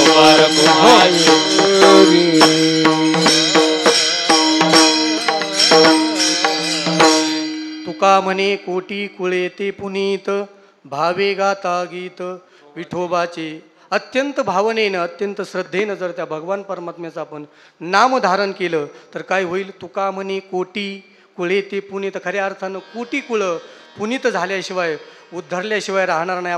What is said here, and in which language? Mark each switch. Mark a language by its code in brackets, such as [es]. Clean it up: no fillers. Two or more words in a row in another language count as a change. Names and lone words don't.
[mr] तुका म्हणे कोटी कुळे ते पुनीत, भावे गाता गीत विठोबाचे. अत्यंत भावनेनं, अत्यंत श्रद्धेनं जर त्या भगवान परमात्म्याचं आपण नामधारण केलं तर काय होईल? तुका म्हणे कोटी कुळे ते पुनीत. खऱ्या अर्थानं कोटी कुळं पुनीत झाल्याशिवाय, उद्धरल्याशिवाय राहणार नाही.